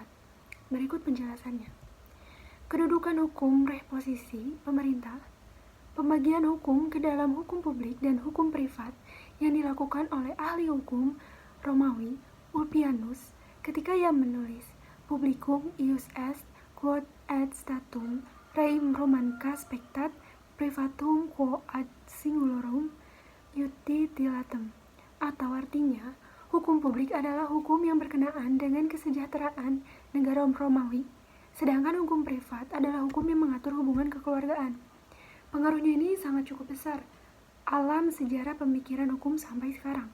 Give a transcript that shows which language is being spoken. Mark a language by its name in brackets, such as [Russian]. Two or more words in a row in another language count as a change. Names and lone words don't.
[Indonesian] Berikut penjelasannya. Kedudukan hukum reposisi pemerintah. Pembagian hukum ke dalam hukum publik dan hukum privat yang dilakukan oleh ahli hukum Romawi Ulpianus ketika ia menulis [Latin] publicum ius est, quod ad statum rei Romanca spectat, privatum quo ad singulorum utilitam. [Indonesian] Atau artinya, hukum publik adalah hukum yang berkenaan dengan kesejahteraan negara Romawi, sedangkan hukum privat adalah hukum yang mengatur hubungan kekeluargaan. Pengaruhnya ini sangat cukup besar alam sejarah pemikiran hukum sampai sekarang.